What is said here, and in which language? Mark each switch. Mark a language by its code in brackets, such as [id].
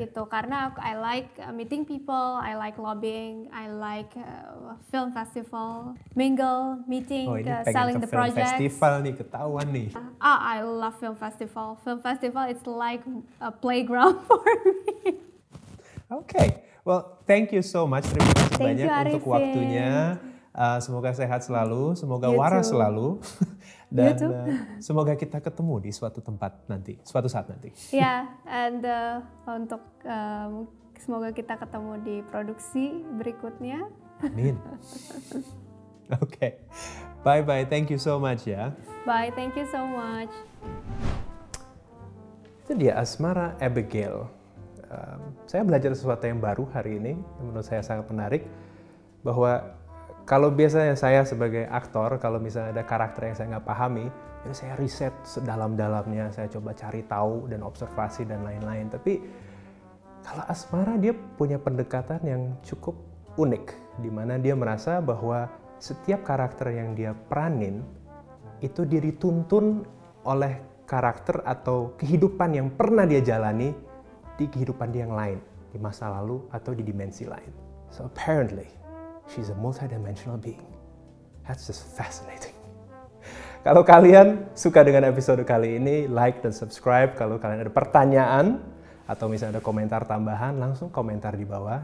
[id] Gitu, karena [en] I like meeting people, I like lobbying, I like film festival, mingle, meeting, selling the project. [id] Film festival nih, ketahuan nih. [en] I love film festival. Film festival it's like a playground for me. Okay, well thank you so much. [id] Terima kasih banyak untuk Arifin. waktunya. Semoga sehat selalu, semoga [en] You [id] waras [en] too. [id] selalu. Dan semoga kita ketemu di suatu tempat nanti, suatu saat nanti. [en] Yeah, and [id] untuk Semoga kita ketemu di produksi berikutnya. Amin. Oke. Bye-bye. [en] Thank you so much ya. Bye, thank you so much. [id] Itu dia Asmara Abigail. Saya belajar sesuatu yang baru hari ini, yang menurut saya sangat menarik, bahwa kalau biasanya saya sebagai aktor, kalau misalnya ada karakter yang saya nggak pahami, ya saya riset sedalam-dalamnya, saya coba cari tahu dan observasi dan lain-lain. Tapi kalau Asmara dia punya pendekatan yang cukup unik, di mana dia merasa bahwa setiap karakter yang dia peranin itu dia dituntun oleh karakter atau kehidupan yang pernah dia jalani di kehidupan dia yang lain, di masa lalu atau di dimensi lain. [en] So apparently, she's a multidimensional being. That's just fascinating. [id] Kalau kalian suka dengan episode kali ini, like dan subscribe. Kalau kalian ada pertanyaan atau misalnya ada komentar tambahan, langsung komentar di bawah.